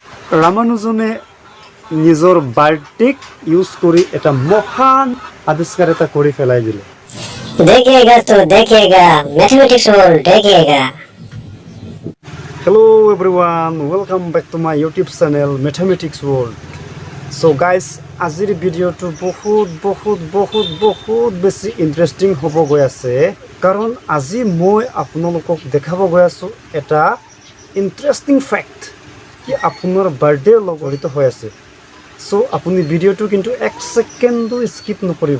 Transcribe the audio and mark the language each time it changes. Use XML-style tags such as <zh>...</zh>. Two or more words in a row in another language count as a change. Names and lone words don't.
<as>ৰামানুজনে নিজৰ বাৰ্ডেক ইউজ কৰি এটা মহান আৱিষ্কাৰ এটা কৰি পেলাই দিলে।</as> <hi>देखेगा तो देखेगा मैथमेटिक्स वर्ल्ड देखेगा।</hi> <en>Hello everyone, welcome back to my YouTube channel Mathematics World. So guys,</en> <as>আজিৰ ভিডিঅ'টো বহুত বেছি ইন্টাৰেষ্টিং হ'ব গৈ আছে, কাৰণ আজি মই আপোনালোকক দেখাব গৈ আছো এটা</as> <en>interesting fact</en> <as>কি আপোনাৰ বাৰ্থডেৰ লগত জড়িত হৈ আছে। সো আপুনি ভিডিঅ'টো কিন্তু 1 সেকেন্ডো স্কিপ নকৰিব।</as>